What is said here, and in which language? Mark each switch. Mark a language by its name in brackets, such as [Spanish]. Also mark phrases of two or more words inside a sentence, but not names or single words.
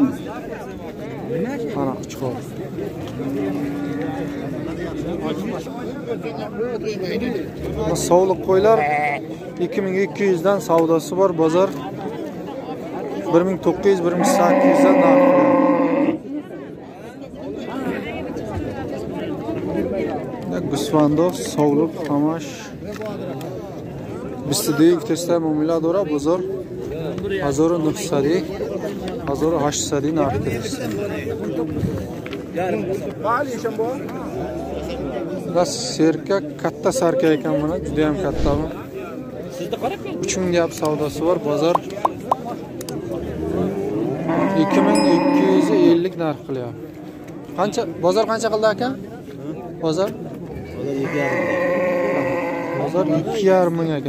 [Uzbek] Qara qo'chqor. Bu sovliq qo'ylar 2200 dan savdosi bor. Bozor 1900, 1800 dan narx qilyapti. [Tajik] Gӯсфандо совлиқ ҳамаш 22 тестай муомила дора. Бозор 1900, 1800 нарх аст. Ва серка катта сарка [Uzbek] ekan mana juda ham katta bu. 3000 deb savdosi bor. Bozor 2250 narx qilyapti. Qancha bozor qancha qildi aka? Bozor 2,5 ming ekan.